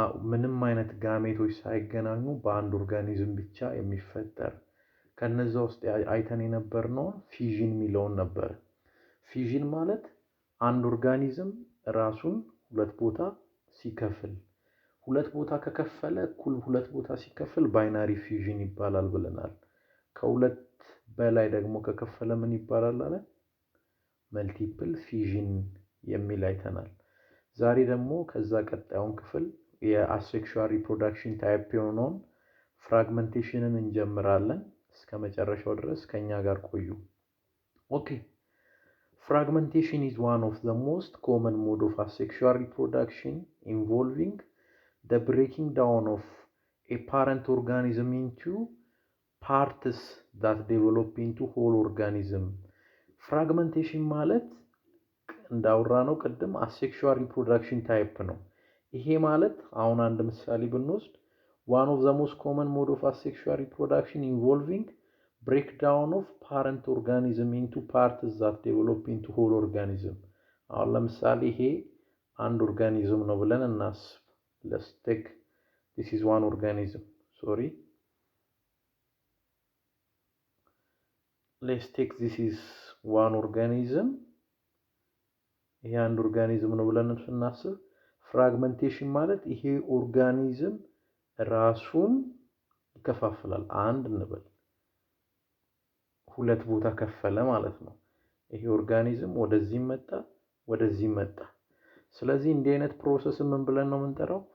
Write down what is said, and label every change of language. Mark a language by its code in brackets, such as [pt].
[am] ምንም አይነት ጋሜቶች ሳይገናኙ በአንድ ኦርጋኒዝም ብቻ የሚፈጠር፣ ከነዛ ውስጥ አይተን የነበርነው ፊዥን የሚለውን ነበር። ፊዥን ማለት አንድ ኦርጋኒዝም ራሱን ሁለት ቦታ ሲከፍል፣ ሁለት ቦታ ከከፈለ እኩል ሁለት ቦታ ሲከፍል ባይናሪ ፊዥን ይባላል ብለናል። ከሁለት በላይ ደግሞ ከከፈለ ምን ይባላል አለ? መልቲፕል ፊዥን የሚል አይተናል። ዛሬ ደግሞ ከዛ ቀጣዩን ክፍል የአሴክሹዋል ሪፕሮዳክሽን ታይፕ የሆነውን ፍራግመንቴሽንን እንጀምራለን። እስከ መጨረሻው ድረስ ከኛ ጋር ቆዩ። ኦኬ። [en] Fragmentation is one of the most common mode of asexual reproduction, involving the breaking down of a parent organism into parts that develop into whole organism. Fragmentation [am] ማለት እንዳወራነው ቅድም [en] asexual reproduction type [am] ነው። ይሄ ማለት አሁን አንድ ምሳሌ ብንወስድ [en] one of the most common mode of asexual reproduction involving breakdown of parent organism into parts that develop into whole organism. [am] አሁን ለምሳሌ ይሄ አንድ ኦርጋኒዝም ነው ብለን እናስብ። [en] let's take this is one organism. Let's take this is one organism. [am] ይሄ አንድ ኦርጋኒዝም ነው ብለን ስናስብ ፍራግመንቴሽን ማለት ይሄ ኦርጋኒዝም ራሱን ይከፋፍላል። አንድ እንበል ሁለት ቦታ ከፈለ ማለት ነው። ይሄ ኦርጋኒዝም ወደዚህ መጣ፣ ወደዚህ መጣ። ስለዚህ እንዲህ አይነት ፕሮሰስ ምን ብለን ነው የምንጠራው?